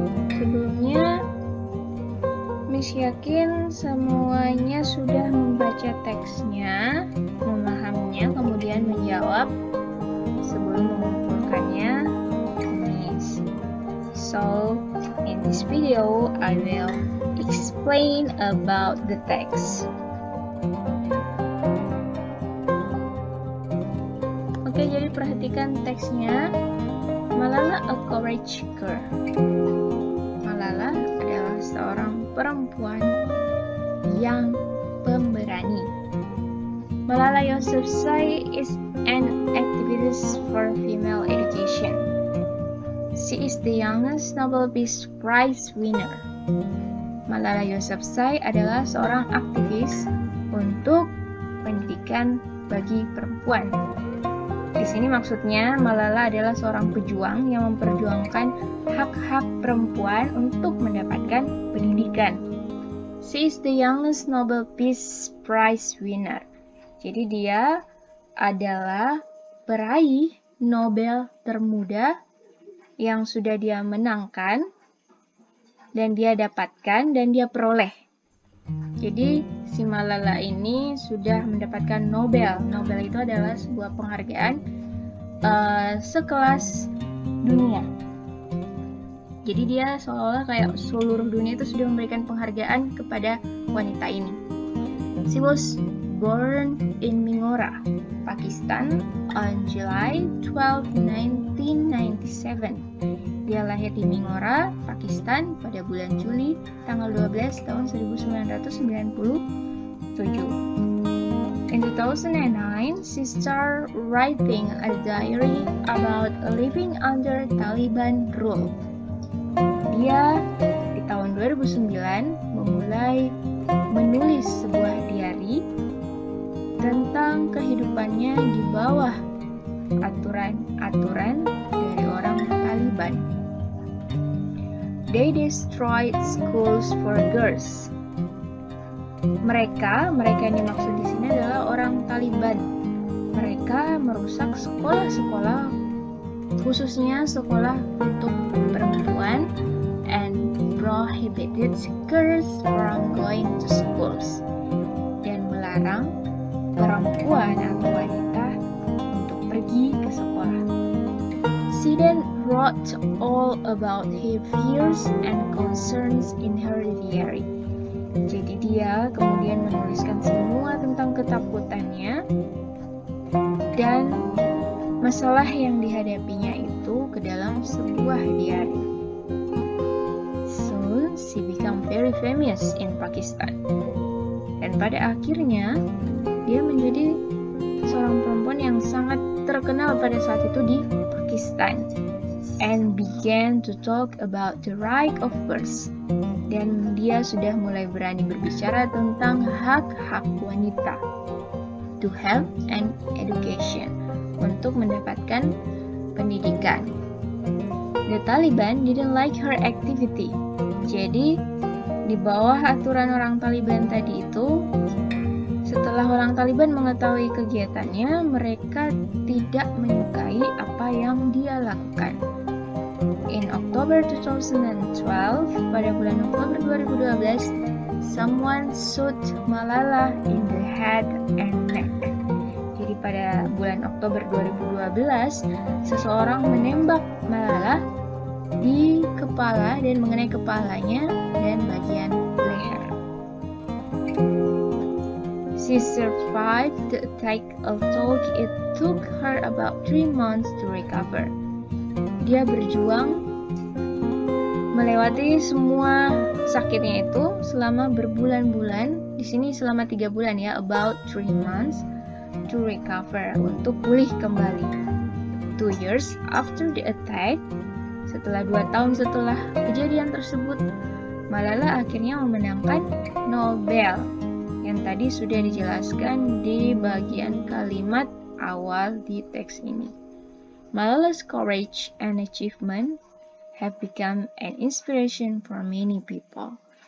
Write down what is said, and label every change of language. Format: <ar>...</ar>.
<id>Sebelumnya, Miss yakin semuanya sudah membaca teksnya, memahaminya, kemudian menjawab sebelum mengumpulkannya. Miss.</id> <en>So, in this video, I will explain about the text.</en> <id>Oke, jadi perhatikan teksnya. Malala,</id> <en>a courage girl.</en> <id>Malala adalah seorang perempuan yang pemberani.</id> <en>Malala Yousafzai is an activist for female education. She is the youngest Nobel Peace Prize winner.</en> <id>Malala Yousafzai adalah seorang aktivis untuk pendidikan bagi perempuan. Di sini maksudnya Malala adalah seorang pejuang yang memperjuangkan hak-hak perempuan untuk mendapatkan pendidikan.</id> <en>She is the youngest Nobel Peace Prize winner.</en> <id>Jadi dia adalah peraih Nobel termuda yang sudah dia menangkan dan dia dapatkan dan dia peroleh. Jadi si Malala ini sudah mendapatkan Nobel. Nobel itu adalah sebuah penghargaan sekelas dunia. Jadi dia seolah kayak seluruh dunia itu sudah memberikan penghargaan kepada wanita ini.</id> <en>She was born in Mingora, Pakistan on July 12, 1997.</en> <id>Dia lahir di Mingora, Pakistan pada bulan Juli tanggal 12 tahun 1997.</id> <en>In 2009, she started writing a diary about living under Taliban rule.</en> <id>Dia di tahun 2009 memulai menulis sebuah diary tentang kehidupannya di bawah aturan-aturan dari orang Taliban.</id> <en>They destroyed schools for girls.</en> <id>Mereka yang dimaksud di sini adalah orang Taliban. Mereka merusak sekolah-sekolah, khususnya sekolah untuk perempuan,</id> <en>and prohibited girls from going to schools,</en> <id>dan melarang perempuan atau wanita untuk pergi ke sekolah.</id> <en>She then wrote all about her fears and concerns in her diary.</en> <id>Jadi dia kemudian menuliskan semua tentang ketakutannya dan masalah yang dihadapinya itu ke dalam sebuah diary.</id> <en>Soon she became very famous in Pakistan.</en> <id>Dan pada akhirnya dia menjadi seorang perempuan yang sangat terkenal pada saat itu di Pakistan,</id> <en>and began to talk about the right of girls.</en> <id>Dan dia sudah mulai berani berbicara tentang hak-hak wanita,</id> <en>to have an education,</en> <id>untuk mendapatkan pendidikan.</id> <en>The Taliban didn't like her activity.</en> <id>Jadi di bawah aturan orang Taliban tadi itu, setelah orang Taliban mengetahui kegiatannya, mereka tidak menyukai apa yang dia lakukan.</id> <en>In October 2012,</en> <id>pada bulan Oktober 2012,</id> <en>someone shot Malala in the head and neck.</en> <id>Jadi pada bulan Oktober 2012, seseorang menembak Malala di kepala dan mengenai kepalanya dan bagian leher.</id> <en>She survived the attack, although it took her about 3 months to recover.</en> <id>Dia berjuang melewati semua sakitnya itu selama berbulan-bulan. Di sini selama 3 bulan ya,</id> <en>about 3 months to recover,</en> <id>untuk pulih kembali.</id> <en>2 years after the attack,</en> <id>setelah 2 tahun setelah kejadian tersebut, Malala akhirnya memenangkan Nobel, yang tadi sudah dijelaskan di bagian kalimat awal di teks ini.</id> <en>Malala's courage and achievement have become an inspiration for many people.</en>